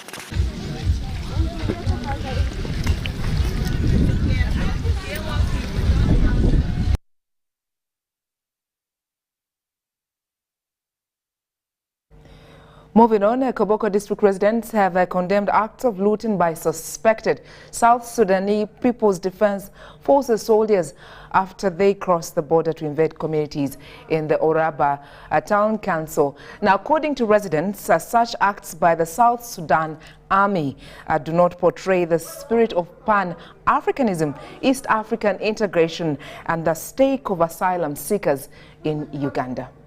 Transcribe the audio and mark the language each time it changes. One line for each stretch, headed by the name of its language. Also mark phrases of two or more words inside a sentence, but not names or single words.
English: Moving on, Koboko district residents have condemned acts of looting by suspected South Sudanese People's Defense Forces soldiers after they crossed the border to invade communities in the Oraba town council. Now, according to residents, such acts by the South Sudan Army do not portray the spirit of Pan-Africanism, East African integration, and the stake of asylum seekers in Uganda.